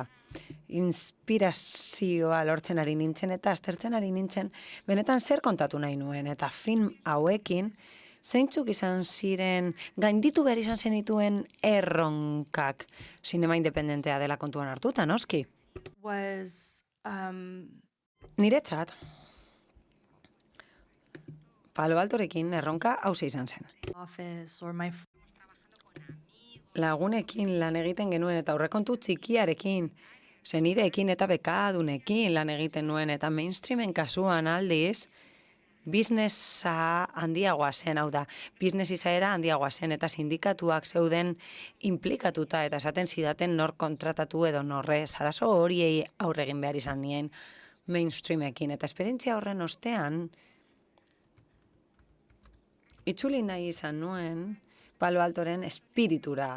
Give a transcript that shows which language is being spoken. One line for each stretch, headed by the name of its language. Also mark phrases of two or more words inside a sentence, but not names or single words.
Basque: Inspirazioa lortzen ari nintzen eta aztertzen ari nintzen benetan zer kontatu nahi nuen eta film hauekin zeintzuk izan ziren gainditu behar izan zenituen erronkak sinema independentea dela kontuan hartuta, noski?
English: Was
Basque: Niretzat Palo Altorekin erronka hauxe izan zen.
English: office or my
Basque: Lagunekin lan egiten genuen eta aurrekontu txikiarekin, senideekin eta bekadunekin lan egiten nuen eta mainstreamen kasuan aldiz, businessa handiagoa zen, hau da, business izaera handiagoa zen eta sindikatuak zeuden implikatuta eta esaten zidaten nor kontratatu edo norrez, arazo horiei aurre egin behar izan nien mainstreamekin eta esperientzia horren ostean, itzuli nahi izan nuen Palo Altoren espiritura.